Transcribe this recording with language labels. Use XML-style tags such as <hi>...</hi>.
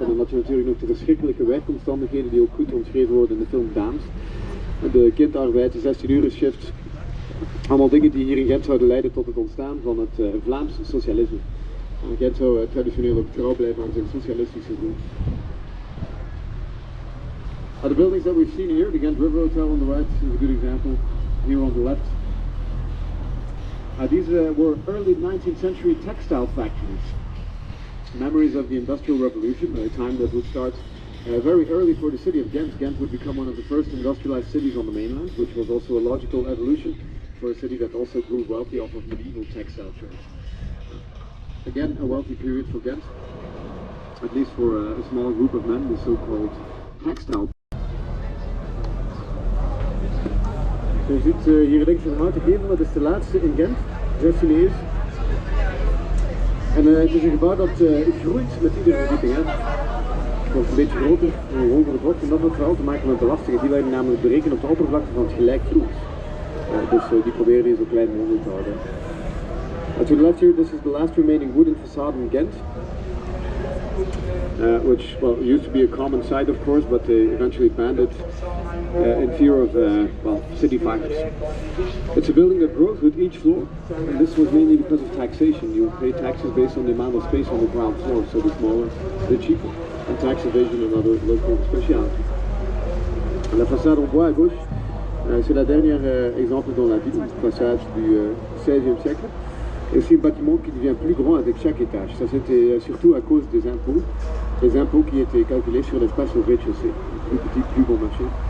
<nl>En dan had je natuurlijk nog de verschrikkelijke werkomstandigheden die ook goed omschreven worden in de film Dames. De kindarbeid, de 16-uren shift. Allemaal dingen die hier in Gent zouden leiden tot het ontstaan van het Vlaams socialisme. En Gent zou traditioneel ook trouw blijven aan zijn socialistische roots.</nl> <en>The buildings that we've seen here, the Ghent River Hotel on the right is a good example. Here on the left. These were early 19th century textile factories. Memories of the Industrial Revolution, a time that would start very early for the city of Ghent. Ghent would become one of the first industrialized cities on the mainland, which was also a logical evolution for a city that also grew wealthy off of medieval textile trade. Again, a wealthy period for Ghent, at least for a small group of men, the so-called textile.</en> <nl>Je ziet hier links een houten gevel, dat is de laatste in Ghent, 16e eeuw. En het is een gebouw dat groeit met iedere verdieping. Het wordt een beetje groter, gewoon voor de druk. En dat heeft vooral te maken met belastingen. Die werden namelijk berekend op de oppervlakte van het gelijkvloers. Dus die proberen die zo klein mogelijk te houden.</nl> <en>To the left here, this is the last remaining wooden facade in Ghent. Which, well, used to be a common site of course, but they eventually banned it in fear of, well, city fires. It's a building that grows with each floor, and this was mainly because of taxation. You pay taxes based on the amount of space on the ground floor, so the smaller, the cheaper, and tax evasion another local speciality.</en> <fr>La façade en bois à gauche, c'est la dernière exemple dans la ville, façade du XVIe siècle. Et aussi un bâtiment qui devient plus grand avec chaque étage. Ça c'était surtout à cause des impôts. Les impôts qui étaient calculés sur l'espace au rez-de-chaussée. Plus petit, plus bon marché.</fr>